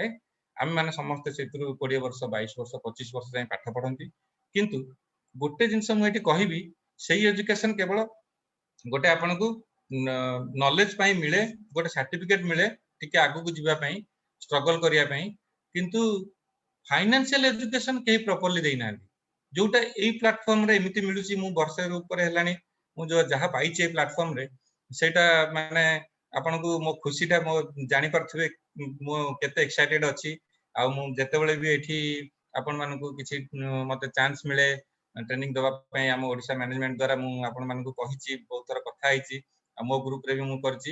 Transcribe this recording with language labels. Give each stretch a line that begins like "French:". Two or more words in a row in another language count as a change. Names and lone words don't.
Odia: ଆମେ ମାନେ ସମସ୍ତେ ସେଥିରୁ 20 ବର୍ଷ 22 ବର୍ଷ 25 ବର୍ଷ ଯାଏଁ ପାଠ ପଢନ୍ତି, କିନ୍ତୁ ଗୋଟେ ଜିନିଷ ମୁଁ ଏଠି କହିବି ସେଇ ଏଜୁକେସନ କେବଳ ଗୋଟେ ଆପଣଙ୍କୁ ନଲେଜ ପାଇଁ ମିଳେ, ଗୋଟେ ସାର୍ଟିଫିକେଟ ମିଳେ ଟିକେ ଆଗକୁ ଯିବା ପାଇଁ ଷ୍ଟ୍ରଗଲ କରିବା ପାଇଁ, କିନ୍ତୁ
English: financial education
Odia: केही प्रॉपर्ली ଦେଇନାହାନ୍ତି ଯୋଉଟା ଏଇ ପ୍ଲାଟଫର୍ମ ରେ ଏମିତି ମିଳୁଛି। ମୁଁ ବର୍ଷେ ଉପରେ ହେଲାଣି ମୁଁ ଯୋଉ ଯାହା ପାଇଛି ଏଇ ପ୍ଲାଟଫର୍ମ ରେ ସେଇଟା ମାନେ ଆପଣଙ୍କୁ ମୋ ଖୁସିଟା ମୋ ଜାଣି ପାରୁଥିବେ ମୁଁ କେତେ ଏକ୍ସାଇଟେଡ ଅଛି। ଆଉ ମୁଁ ଯେତେବେଳେ ବି ଏଠି ଆପଣ ମାନଙ୍କୁ କିଛି ମତେ ଚାନ୍ସ ମିଳେ ट्रेनिंग देवा ପାଇଁ ଆମ ଓଡିଶା ମ୍ୟାନେଜମେଣ୍ଟ ଦ୍ୱାରା ମୁଁ ଆପଣ ମାନଙ୍କୁ କହିଛି, ବହୁତ ଥର କଥା ହେଇଛି, ଆଉ ମୋ ଗ୍ରୁପ ରେ ବି ମୁଁ କରିଛି।